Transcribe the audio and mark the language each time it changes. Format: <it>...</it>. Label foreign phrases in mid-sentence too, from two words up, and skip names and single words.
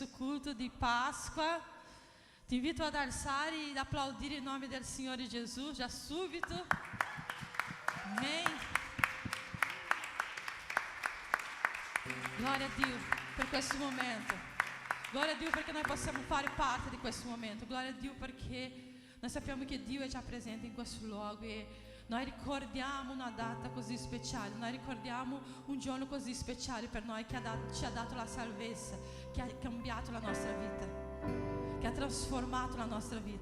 <pt>culto de Páscoa.</pt> <it>Te invito ad alzare e applaudire in nome del Signore Gesù, già subito. Amém. Glória a Dio per questo momento. Glória a Dio perché noi possiamo fare parte di questo momento. Glória a Dio perché noi sappiamo che Dio è già presente in questo luogo e noi ricordiamo una data così speciale, noi ricordiamo un giorno così speciale per noi che ci ha dato la salvezza, che ha cambiato la nostra vita, che ha trasformato la nostra vita.</it>